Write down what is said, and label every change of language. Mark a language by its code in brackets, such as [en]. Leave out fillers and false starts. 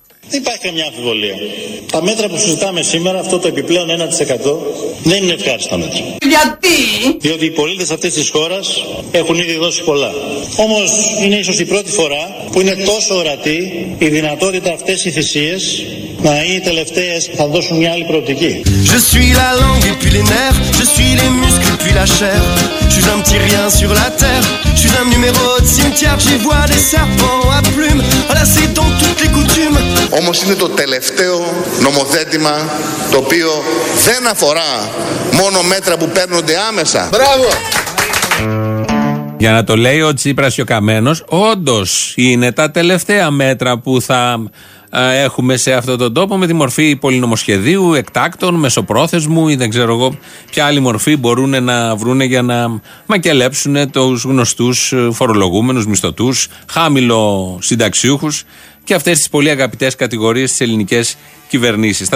[el] Δεν υπάρχει καμιά αμφιβολία. Τα μέτρα που συζητάμε σήμερα, αυτό το επιπλέον 1%, δεν είναι ευχάριστα μέτρα. Γιατί? Διότι οι πολίτες αυτής της χώρας έχουν ήδη δώσει πολλά. Όμως είναι ίσως η πρώτη φορά που είναι τόσο ορατή η δυνατότητα αυτές οι θυσίες να είναι οι τελευταίες που θα δώσουν μια άλλη προοπτική. [fr] Je suis la langue et puis les nerfs, je suis les muscles et puis la chair. Je suis un petit rien sur la terre, je suis un numéro de cimetière, j'y vois des serpents à plumes. Voilà, c'est dans toutes les coutumes. [el] Όμως είναι το τελευταίο νομοθέτημα το οποίο δεν αφορά μόνο μέτρα που παίρνονται άμεσα. Μπράβο! Για να το λέει ο Τσίπρας και ο Καμένος, όντως είναι τα τελευταία μέτρα που θα έχουμε σε αυτόν τον τόπο, με τη μορφή πολυνομοσχεδίου, εκτάκτων, μεσοπρόθεσμου ή δεν ξέρω εγώ ποια άλλη μορφή μπορούν να βρούνε για να μακελέψουν τους γνωστούς φορολογούμενους, μισθωτούς, χάμηλο συνταξιούχους και αυτές τις πολύ αγαπητές κατηγορίες της ελληνικής κυβερνήσεις.